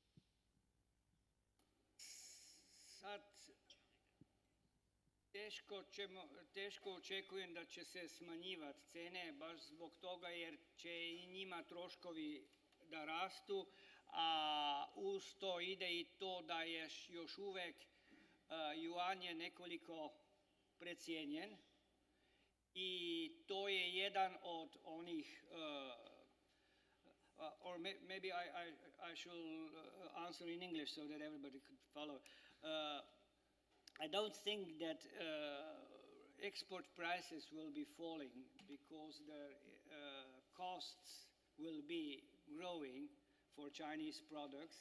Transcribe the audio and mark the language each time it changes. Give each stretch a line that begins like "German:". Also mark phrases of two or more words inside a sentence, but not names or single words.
Croatian: Sad teško očekujem da će se smanjivati cijene baš zbog toga jer će i njima troškovi da rastu, a uz to ide i to da je još uvijek juan je nekoliko precijenjen. I to je jedan od onih,
English: or maybe I should answer in English so that everybody could follow. I don't think that export prices will be falling because the costs will be growing for Chinese products.